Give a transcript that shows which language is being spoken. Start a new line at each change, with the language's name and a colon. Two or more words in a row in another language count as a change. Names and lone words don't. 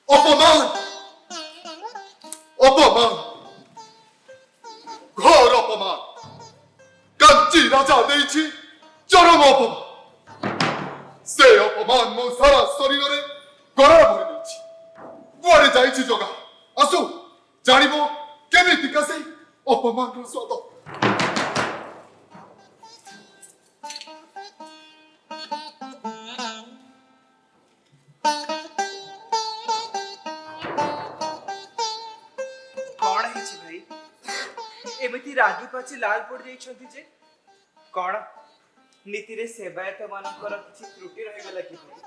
Odia: ଅପମାନ ଅପମାନ ଘୋର ଅପମାନ କାଞ୍ଚି ରାଜା ଦେଇଛି ଚରମ ଅପମାନ ସେ ଅପମାନ ମୋ ସାରା ଶରୀରରେ ଗରା ଭରି ଦେଇଛି କୁଆଡେ ଯାଇଛି ଜଗା ଆସୁ ଜାଣିବ କେମିତିକା ସେଇ ଅପମାନର ସ୍ୱାଦ କଣ ହେଇଛି ଭାଇ ଏମିତି ରାଗି ପାଚି ଲାଲ ପଡି ଯାଇଛନ୍ତି ଯେ କଣ ନୀତିରେ ସେବାୟତ ମାନଙ୍କର କିଛି ତ୍ରୁଟି ରହିଗଲା କି ଭାଇ